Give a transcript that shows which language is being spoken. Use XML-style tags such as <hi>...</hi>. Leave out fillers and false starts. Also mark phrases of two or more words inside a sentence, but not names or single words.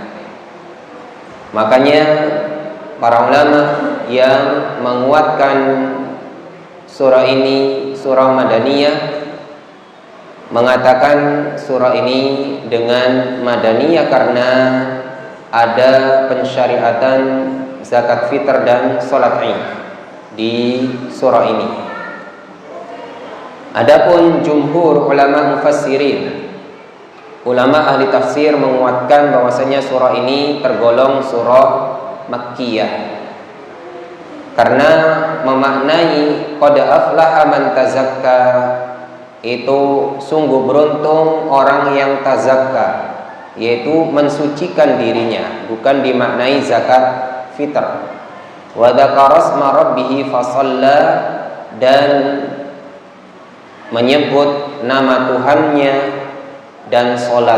<id>Makanya para ulama yang menguatkan surah ini surah Madaniyah mengatakan surah ini dengan Madaniyah karena ada pensyariatan zakat fitr dan salat Id di surah ini. Adapun jumhur ulama mufassirin, ulama ahli tafsir menguatkan bahwasanya surah ini tergolong surah Makkiyah karena memaknai</id> <ar>قد أفلح من تزكى,</ar> <id>itu sungguh beruntung orang yang tazakka, yaitu mensucikan dirinya, bukan dimaknai zakat fitr.</id> <ar>وذكر اسم ربه فصلى,</ar> <id>dan menyebut nama Tuhannya dan sholat.</id>